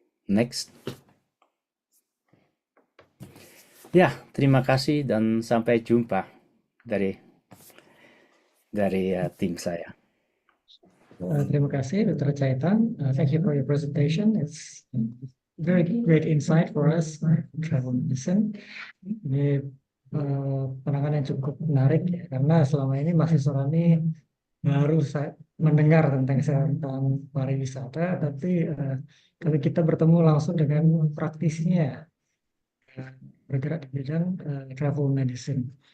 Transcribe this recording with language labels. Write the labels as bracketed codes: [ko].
[en] Next. [id] Ya, terima kasih dan sampai jumpa dari tim saya. Terima kasih, Dr. Chaitan. [en] Thank you for your presentation. It's very great insight for us, travel medicine. [id] Ini pandangan yang cukup menarik ya, karena selama ini mahasiswa ini baru mendengar tentang kesehatan pariwisata, tapi kalau kita bertemu langsung dengan praktisinya, bergerak di bidang travel medicine.